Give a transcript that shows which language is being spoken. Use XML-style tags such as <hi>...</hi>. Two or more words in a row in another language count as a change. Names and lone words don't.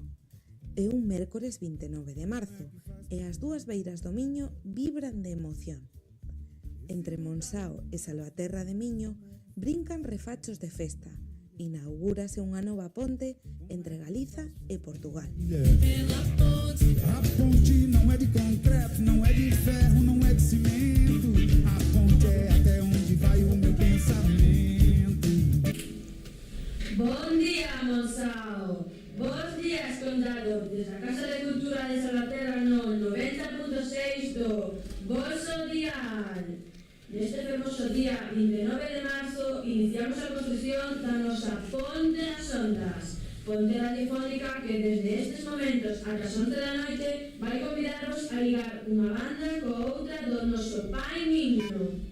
<gl>É un mércores 29 de marzo e as dúas beiras do Miño vibran de emoción. Entre Monsao e Salvaterra de Miño brincan refachos de festa. Inaugúrase unha nova ponte entre Galiza e Portugal.</gl> <pt>A ponte não é de concreto, não é de ferro, não é de cimento. A ponte é até onde vai o meu pensamento. Bom dia, Monsao.</pt> <gl>Bons dias, Condado. Desde a Casa de Cultura de Salvaterra no 90.6 do vosso dial. Neste fermoso día 29 de marzo iniciamos a construción da nosa Ponte nas Ondas, ponte radiofónica que desde estes momentos ata as 11 da noite vai convidarvos a ligar unha banda co outra do noso Pai Miño.</gl>